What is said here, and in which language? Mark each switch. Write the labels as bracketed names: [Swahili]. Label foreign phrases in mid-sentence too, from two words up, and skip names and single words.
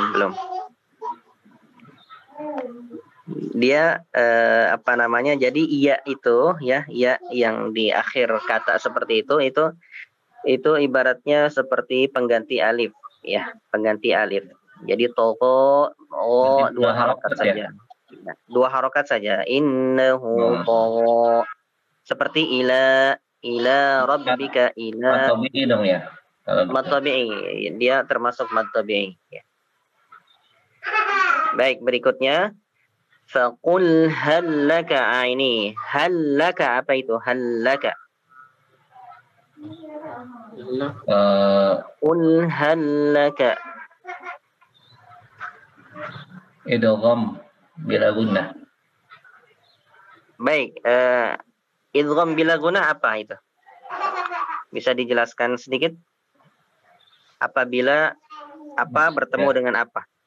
[Indonesian] Dia jadi iya itu ya, iya yang di akhir kata seperti itu ibaratnya seperti pengganti alif ya, pengganti alif. Jadi toko dua harokat saja. Ya? Dua harokat saja. Innahu toko. Seperti [Arabic] إلى ربك [Indonesian] ila. [Arabic] مد طبيعي [Indonesian] dong ya. [Arabic] مد طبيعي. [Indonesian] Dia termasuk [Arabic] مد طبيعي [Indonesian] ya. Baik, berikutnya [Arabic] فقل هل لك [Indonesian] ini. Hallaka apa itu? [Arabic] هل لك. قل هل لك. إدغام بلا غنة. [Indonesian] Baik, [Arabic] إدغام بلا غنة [Indonesian] apa itu? Bisa dijelaskan sedikit? Apabila apa bertemu dengan apa?